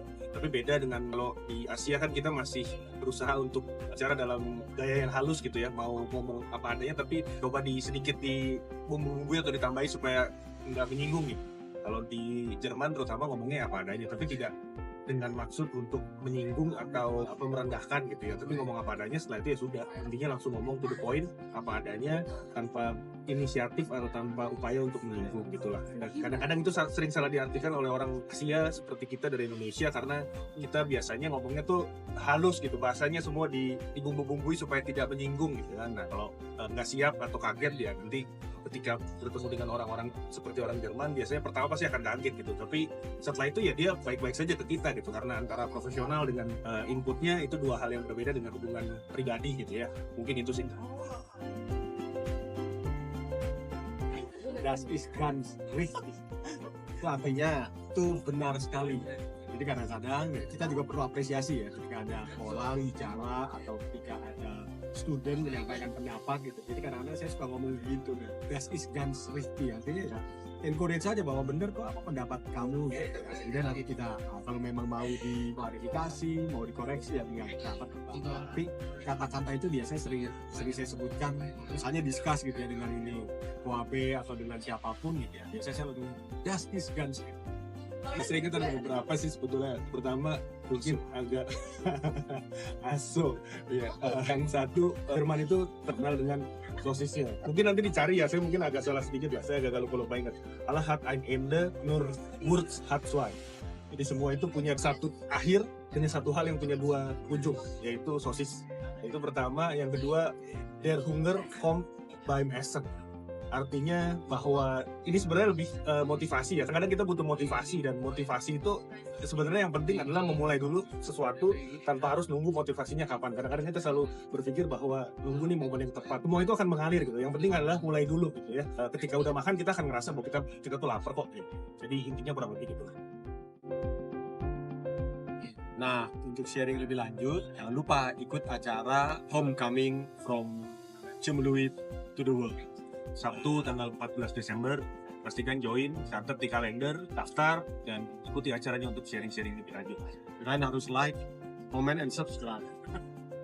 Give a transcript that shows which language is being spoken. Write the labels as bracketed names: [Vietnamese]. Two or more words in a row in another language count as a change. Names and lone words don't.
[Indonesian] Tapi beda dengan kalau di Asia kan kita masih berusaha untuk bicara dalam gaya yang halus gitu ya, mau ngomong apa adanya tapi coba sedikit di bumbu-bumbu atau ditambahi supaya nggak menyinggung gitu. Kalau di Jerman terutama ngomongnya apa adanya, tapi tidak dengan maksud untuk menyinggung atau merendahkan gitu ya, tapi ngomong apa adanya. Setelah itu ya sudah, intinya langsung ngomong [English] to the point [Indonesian] apa adanya tanpa inisiatif atau tanpa upaya untuk menyinggung gitulah. Dan kadang-kadang itu sering salah diartikan oleh orang Asia seperti kita dari Indonesia, karena kita biasanya ngomongnya tuh halus gitu, bahasanya semua dibumbu-bumbui supaya tidak menyinggung gitu kan. Nah kalau nggak siap atau kaget ya nanti ketika bertemu dengan orang-orang seperti orang Jerman, biasanya pertama pasti akan kaget gitu, tapi setelah itu ya dia baik-baik saja ke kita gitu, karena antara profesional dengan inputnya itu dua hal yang berbeda dengan hubungan pribadi gitu ya. Mungkin itu sih. [German] Das ist ganz richtig. [Indonesian] Itu artinya itu benar sekali. Jadi kadang-kadang kita juga perlu apresiasi ya ketika ada orang bicara atau ketika ada student menyampaikan pendapat gitu. Jadi kadang-kadang saya suka ngomong gitu, [German] das is ganz richtig, [Indonesian] artinya ya encourage saja bahwa bener kok apa pendapat kamu gitu. Kemudian nanti kita kalau memang mau diklarifikasi, mau dikoreksi ya tinggal dapat. Tapi kata-kata itu biasanya sering saya sebutkan, misalnya discuss gitu ya dengan ini Koabe atau dengan siapapun gitu ya. Biasanya saya lebih [German] das is ganz richtig. [Indonesian] Saya ingat ada beberapa sih sebetulnya. Pertama mungkin agak aso. Ya, yang satu Jerman itu terkenal dengan sosisnya. Mungkin nanti dicari ya. Saya mungkin agak salah sedikit ya. Saya agak lupa ingat. [German] Allah hat ein Ende, nur Wurz hat zwei. [Indonesian] Jadi semua itu punya satu akhir, hanya satu hal yang punya dua ujung, yaitu sosis. Itu pertama. Yang kedua, [German] der Hunger kommt beim Essen. [Indonesian] Artinya bahwa ini sebenarnya lebih motivasi ya. Kadang kita butuh motivasi, dan motivasi itu sebenarnya yang penting adalah memulai dulu sesuatu tanpa harus nunggu motivasinya kapan. Kadang-kadang kita selalu berpikir bahwa nunggu nih momen yang tepat. Semua itu akan mengalir gitu. Yang penting adalah mulai dulu gitu ya. Ketika udah makan kita akan ngerasa bahwa kita tuh lapar kok gitu. Jadi intinya kurang lebih gitu. Nah, untuk sharing lebih lanjut, jangan lupa ikut acara Homecoming from Cemuluit to the World. Sabtu tanggal 14 Desember, pastikan join, catat di kalender, daftar, dan ikuti acaranya untuk sharing-sharing lebih lanjut. Kalian harus [English] like, comment, and subscribe.